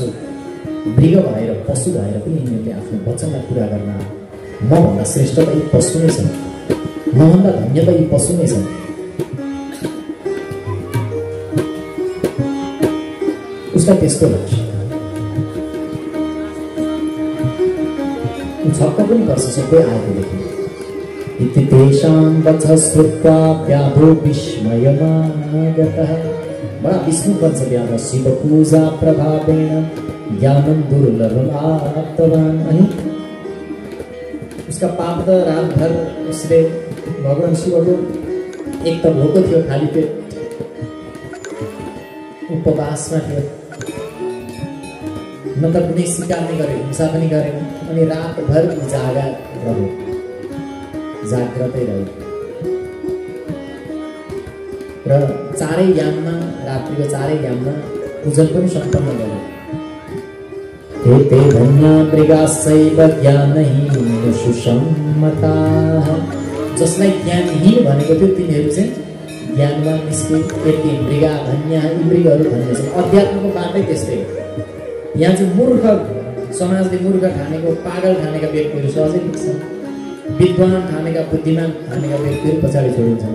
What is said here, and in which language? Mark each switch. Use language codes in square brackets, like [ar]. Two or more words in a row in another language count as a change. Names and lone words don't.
[ne] मृग भएर पशु भएर पनि यिनीहरूले आफ्नो वचनलाई पुरा गर्न, मभन्दा श्रेष्ठ त यी पशु नै छन्, मभन्दा धन्य त यी पशु नै छन्। उसलाई त्यस्तो लाग्छ, छक्क पनि पर्छ सबै आएको देखि। [sa] इति तेषां वचः श्रुत्वा व्याधो विस्मयमागतः। [ne] बडा विस्मित बन्छ व्याध। [sa] शिवपूजा प्रभावेण ज्ञानं दुर्लभमाप्तवान्। [ne] अनि उसका पाप त रातभर उसले भगवान शिवको एक त भोको थियो, खाली पेट उपवासमा थियो, न त कुनै शिकार नै गरे, हिंसा पनि गरेन। अनि रातभर जागा रह्यो, जाग्रतै रह्यो र चारै याममा, रात्रिको चारै याममा पूजन पनि सम्पन्न गर्यो। [sa] एते धन्या मृगाश्चैव ज्ञानहीन सुसम्मताः। [ne] जसलाई ज्ञानहीन भनेको थियो तिनीहरू चाहिँ ज्ञानमा निस्के। [sa] यति मृगा धन्या, [ne] यी मृगहरू धन्य छन्। अध्यात्मको बाटै त्यस्तै हो। यहाँ चाहिँ मूर्ख समाजले मूर्ख ठानेको, पागल ठानेका व्यक्तिहरू सहजै पुग्छन्। विद्वान ठानेका, बुद्धिमान ठानेका व्यक्तिहरू पछाडि छोडिन्छन्।